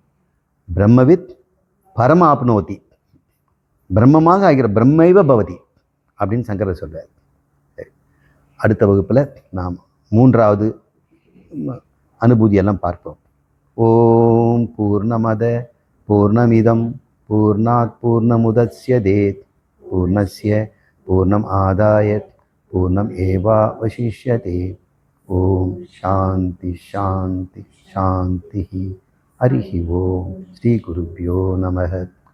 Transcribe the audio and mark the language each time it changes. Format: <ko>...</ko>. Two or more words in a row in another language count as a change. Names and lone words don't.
<sa>ब्रह्मविद् परम् आप्नोति,</sa> <ta>பிரம்மமாக ஆகிற</ta> <sa>ब्रह्मैव भवति</sa> <ta>அப்படின்னு சங்கரர் சொல்றார். அடுத்த வகுப்பில் நாம் 3வது அனுபூதியெல்லாம் பார்ப்போம்.</ta> <sa>ॐ पूर्णमदः पूर्णमिदं पूर्णात् पूर्णमुदच्यते पूर्णस्य पूर्णम् आदाय पूर्णम् एवावशिष्यते. ॐ शान्तिः शान्तिः शान्तिः. हरिः ॐ। श्री गुरुभ्यो नमः.</sa>